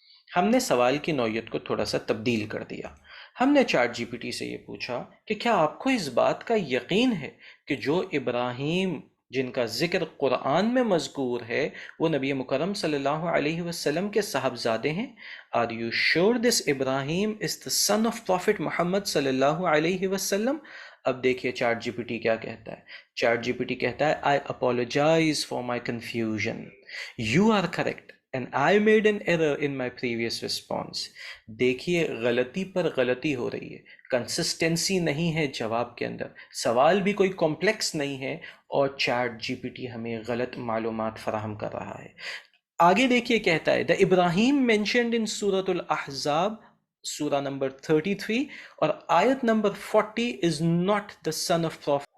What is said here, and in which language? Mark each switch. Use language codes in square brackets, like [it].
[ur] ہم نے سوال کی نوعیت کو تھوڑا سا تبدیل کر دیا. ہم نے چیٹ جی پی ٹی سے یہ پوچھا کہ کیا آپ کو اس بات کا یقین ہے کہ جو ابراہیم جن کا ذکر قرآن میں مذکور ہے وہ نبی مکرم صلی اللہ علیہ وسلم کے صاحبزادے ہیں؟ [en] Are you sure this Ibrahim is the son of Prophet محمد صلی اللہ علیہ وسلم؟ [ur] اب دیکھیے چیٹ جی پی ٹی کیا کہتا ہے. چیٹ جی پی ٹی کہتا ہے [en] I apologize for my confusion. You are correct. And I made an error in my previous response. [ur] دیکھیے غلطی پر غلطی ہو رہی ہے، کنسسٹنسی نہیں ہے جواب کے اندر، سوال بھی کوئی کمپلیکس نہیں ہے، اور چیٹ جی پی ٹی ہمیں غلط معلومات فراہم کر رہا ہے. آگے دیکھیے کہتا ہے [en] The Ibrahim mentioned in [ur] سورۃ الاحزاب سورہ نمبر 33 اور آیت number 40 [en] is not the son of prophet.